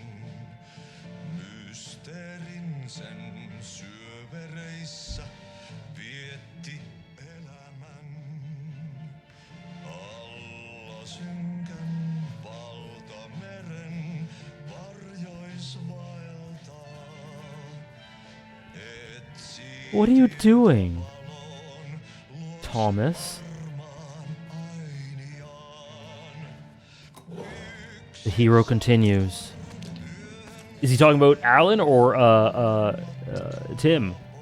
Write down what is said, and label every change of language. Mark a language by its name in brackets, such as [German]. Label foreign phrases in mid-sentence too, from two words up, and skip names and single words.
[Finnish] Mysteerin sen syövereissä vietti elämän. Alla synkän valtameren varjois vaeltaa. [English] What are you doing, Thomas? The hero continues. Is he talking about Alan or Tim?